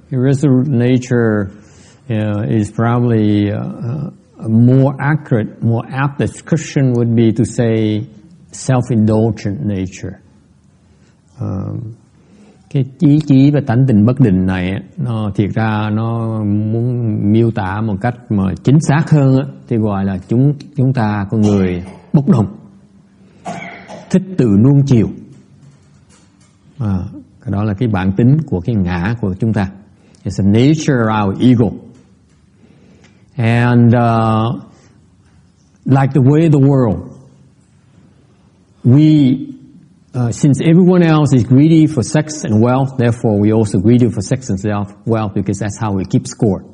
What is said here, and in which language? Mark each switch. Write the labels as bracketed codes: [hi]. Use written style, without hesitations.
[en] Irresolute nature is probably a more accurate, more apt description would be to say self-indulgent nature. [vi] Cái ý chí và tánh tình bất định này nó thiệt ra nó muốn miêu tả một cách mà chính xác hơn thì gọi là chúng ta con người bốc đồng, thích tự nuông chiều. Cái đó là cái bản tính của cái ngã của chúng ta. [en] It's a nature of our ego. And like the way of the world, we since everyone else is greedy for sex and wealth, therefore we also greedy for sex and wealth because that's how we keep score.